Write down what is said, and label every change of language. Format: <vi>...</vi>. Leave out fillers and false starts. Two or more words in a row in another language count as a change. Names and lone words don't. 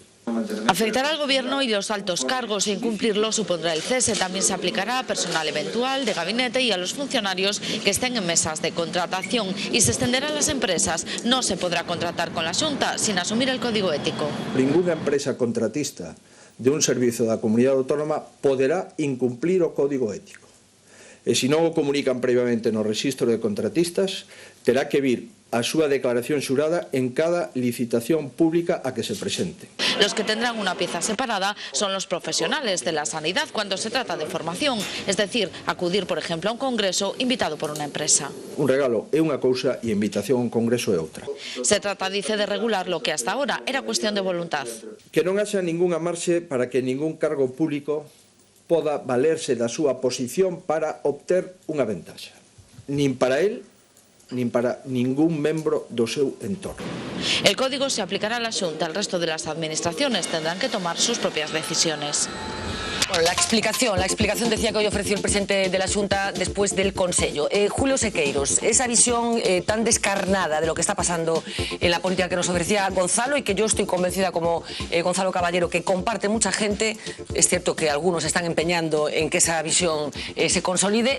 <es>Afectar al Gobierno y los altos cargos e incumplirlo supondrá el cese. También se aplicará a personal eventual de gabinete y a los funcionarios que estén en mesas de contratación y se extenderá a las empresas. No se podrá contratar con la Xunta sin asumir el Código Ético. Ninguna empresa contratista de un servicio</es> <gl>da Comunidade Autónoma poderá incumplir o Código Ético. E se non o comunican previamente no rexistro de contratistas, terá que vir a súa declaración xurada en cada licitación pública a que se presente.</gl> <es>Los que tendrán una pieza separada son los profesionales de la sanidad cuando se trata de formación, es decir, acudir, por ejemplo, a un congreso invitado por una empresa.</es> <gl>Un regalo é unha cousa e a invitación a un congreso é outra.</gl> <es>Se trata, dice, de regular lo que hasta ahora era cuestión de voluntad.</es> <gl>Que non haxa ningunha marxe para que ningún cargo público poda valerse da súa posición para obter unha ventaxa. Nin para él, nin para ningún membro do seu entorno.</gl> <es>El código se aplicará a la Xunta. El resto de las administraciones tendrán que tomar sus propias decisiones. Bueno, la explicación decía que hoy ofreció el presidente de la Xunta después del Consello. Julio Sequeiros, esa visión tan descarnada de lo que está pasando en la política que nos ofrecía Gonzalo y que yo estoy convencida como Gonzalo Caballero que comparte mucha gente, es cierto que algunos están empeñando en que esa visión se consolide.</es>